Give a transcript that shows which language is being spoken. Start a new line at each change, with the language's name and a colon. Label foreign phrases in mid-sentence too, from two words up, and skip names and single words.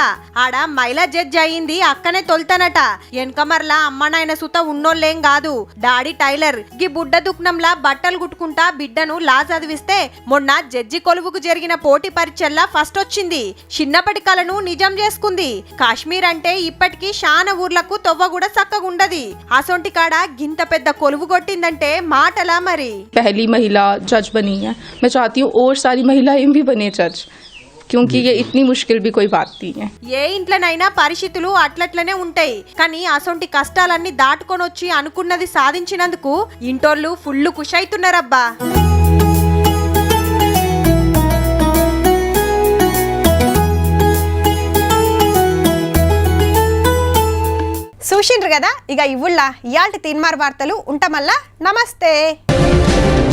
Telugu: ఆడ మహిళా జడ్జి అయింది అక్కనే తొలుతానట. వెనకమర్లా అమ్మ నాయన సుత ఉన్నోళ్ళేం కాదు.
English: Daddy tailor.
Telugu: గీ బుడ్డ దుఃఖంలా బట్టలు కుట్టుకుంటా బిడ్డను లా చదివిస్తే మొన్న జడ్జి కొలువుకు జరిగిన పోటీ పరీక్షల్లా ఫస్ట్ వచ్చింది. చిన్నప్పటి కలను నిజం చేసుకుంది. కాశ్మీర్ అంటే ఇప్పటికీ శాన ఊర్లకు తొవ్వ కూడా చక్కగుండది. అసొంటి కాడ గింత పెద్ద కొలువు కొట్టిందంటే మాటలా మరి।
Hindi: पहली महिला जज बनी है, मैं चाहती हूँ और सारी महिलाएं भी बने जज, क्योंकि ये इतनी मुश्किल भी कोई बात नहीं है।
Telugu: ఏ ఇంట్లోనైనా పరిస్థితులు అట్లట్లనే ఉంటాయి. కానీ అసొంటి కష్టాలన్నీ దాటుకొని వచ్చి అనుకున్నది సాధించినందుకు ఇంటోళ్ళు ఫుల్ ఖుషి అవుతున్నారబ్బా. చూసిండ్రు కదా, ఇక ఇవ్వుళ్ళ ఇయాల్టి తీన్మార్ వార్తలు ఉంటామల్లా.